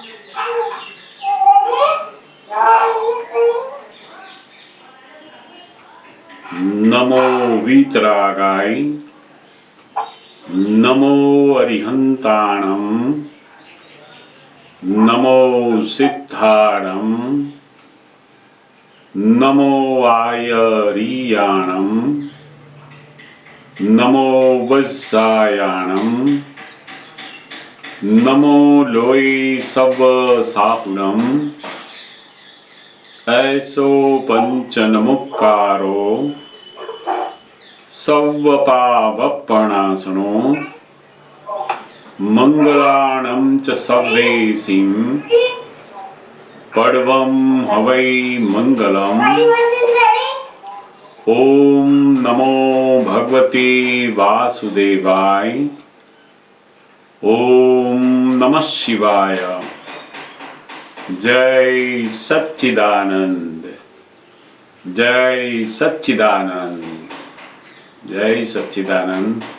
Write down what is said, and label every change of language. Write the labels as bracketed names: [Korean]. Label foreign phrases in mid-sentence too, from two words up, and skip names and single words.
[Prakrit languages] નમો વીતરાગાય, નમો અરિહંતાણમ, નમો સિદ્ધાણમ, નમો આયરિયાણમ, નમો વત્સાયાણમ, નમો લોય સવ સાહુણમ, ऐसो पंचनमुक्कारो सव्वपावपणासनो मंगलाणं च सव्वेसिं पड्वं हवै मंगलम्. [Sanskrit] ओम नमो भगवते वासुदेवाय. ओम नमः शिवाय. जय सच्चिदानंद, जय सच्चिदानंद, जय सच्चिदानंद.